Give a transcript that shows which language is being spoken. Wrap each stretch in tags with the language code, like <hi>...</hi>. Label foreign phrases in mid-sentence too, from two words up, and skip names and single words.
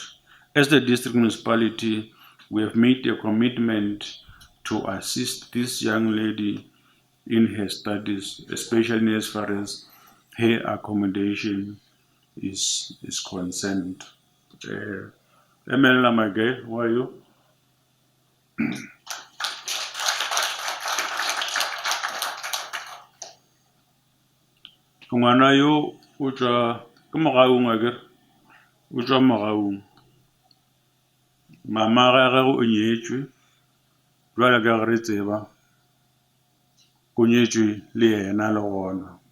<en>As the district municipality, we have made a commitment to assist this young lady in her studies, especially as far as her accommodation is concerned. Emela Mage, who are you?</en> <nso>Ngwana yo o tswa ke mogaung akere o tswa mogaung mama ga gagwe o nyetswe jwale ka re tseba o nyetswe le yena le gona</nso>